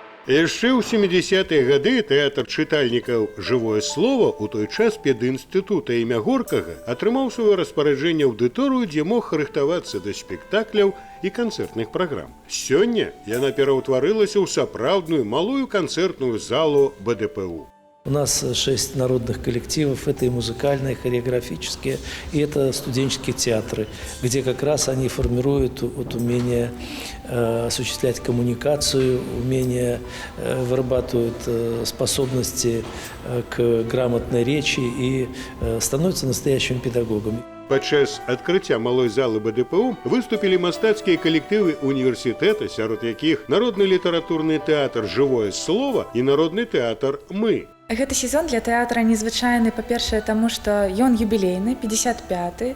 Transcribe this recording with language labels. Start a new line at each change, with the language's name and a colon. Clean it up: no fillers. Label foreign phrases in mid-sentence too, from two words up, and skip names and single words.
Belarusian: Яшчэ ў 70-е гады тэатр чытальнікаў «Жывое слово» у той час педінстытута імя Горкага атрымаў сваё распараджэнне аўдыторыю, дзе мог рыхтавацца да спектакляў і канцэртных праграм. Сёння яна пераўтварылася ў сапраўдную малую канцэртную залу БДПУ.
Russian: У нас 6 народных коллективов, это и музыкальные, и хореографические, и это студенческие театры, где как раз они формируют умение осуществлять коммуникацию, умение вырабатывают способности к грамотной речи и становятся настоящими педагогами.
Belarusian: Падчас адкрыцця малой залы БДПУ выступілі мастацкія калектывы універсітэта, сярод якіх народны літаратурны тэатр «Жывое слово» і народны тэатр «Мы». Гэты сезон для тэатра незвычайны, па-першае, таму што ён юбілейны, 55-й.